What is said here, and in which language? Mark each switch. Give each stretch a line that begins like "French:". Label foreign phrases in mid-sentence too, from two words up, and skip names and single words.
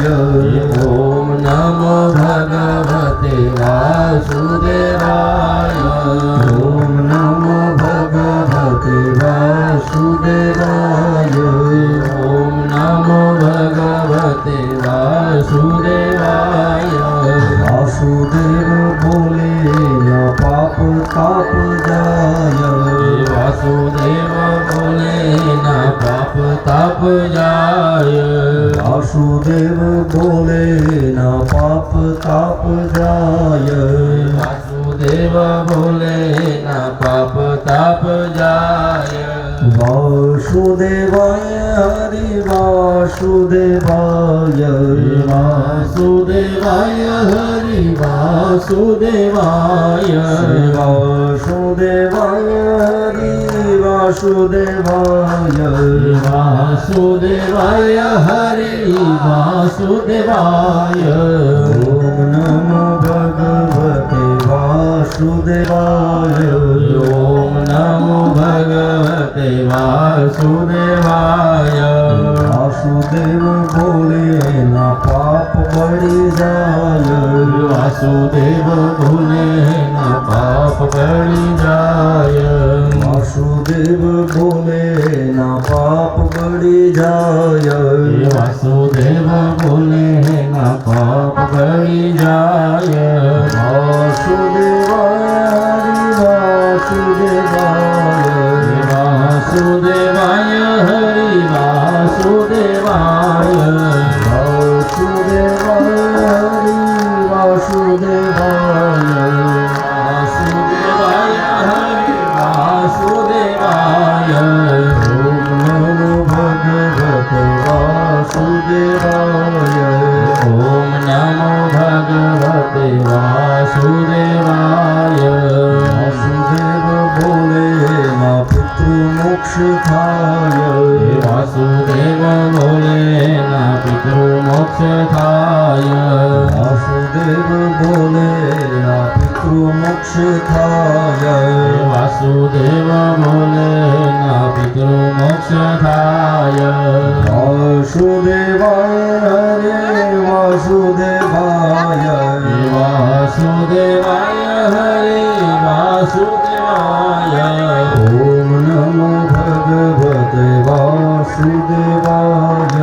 Sanskrit: ओम नमो भगवते वासुदेवाय ओम नमो भगवते वासुदेवाय ओम नमो भगवते वासुदेवाय
Gujarati: વાસુદેવ બોલે ન પાપ તાપ જાય વાસુદેવ બોલે ના પાપ તાપ જાય વાસુદેવ બોલે ન પાપ તાપ જાય વાસુદેવ બોલે ના પાપ તાપ જાય
Sanskrit: वासुदेवाय हरि वासुदेवाय वासुदेवाय हरि वासुदेवाय वासुदेवाय हरि वासुदेवाय वासुदेवाय हरि वासुदेवाय ओम नमो भगवते वासुदेवाय ओम नमो भगवते वासुदेवाय
Gujarati: વાસુદેવ બોલે ના પાપ બઢી જાય વાસુદેવ બોલે ના પાપ બડી જાય વાસુદેવ બોલે ના પાપ બઢી જાય વાસુદેવ બોલે ના પાપ બડી જાય
Sanskrit: वासुदेवाय हरि वासुदेवाय वासुदेवाय हरि वासुदेवाय वासुदेवाय हरि वासुदेवाय वासुदेवाय ओम नमो भगवते वासुदेवाय
Gujarati: વાસુદેવ બોલે ના પિતૃ મોક્ષ થાય વાસુદેવ બોલે ના પિતૃ મોક્ષ થાય વાસુદેવ બોલે ના પિતૃ મોક્ષ થાય વાસુદેવ બોલે ના પિતૃ મોક્ષ થાય
Sanskrit: वासुदेवाय हरे वासुदेवाय वासुदेवाय हरे वासुदेवाय ओम नमो भगवते वासुदेवाय